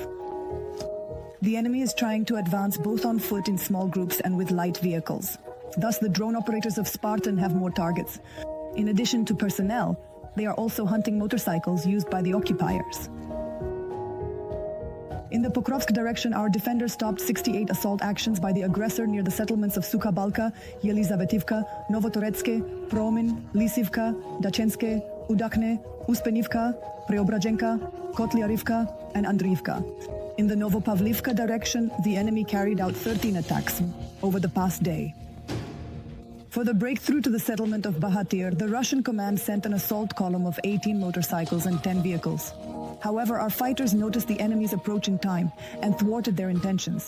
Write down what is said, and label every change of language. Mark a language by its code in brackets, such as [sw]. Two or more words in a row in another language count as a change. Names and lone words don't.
[en] The enemy is trying to advance both on foot in small groups and with light vehicles. Thus, the drone operators of Spartan have more targets. In addition to personnel, they are also hunting motorcycles used by the occupiers. In the Pokrovsk direction, our defenders stopped 68 assault actions by the aggressor near the settlements of Sukha-Balka, Yelizavetivka, Novotoretske, Promin, Lisivka, Dachenske, Udakne, Uspenivka, Preobrajenka, Kotliarivka, and Andriivka. In the Novopavlivka direction, the enemy carried out 13 attacks over the past day. For the breakthrough to the settlement of Bahatir, the Russian command sent an assault column of 18 motorcycles and 10 vehicles. However, our fighters noticed the enemy's approaching time and thwarted their intentions.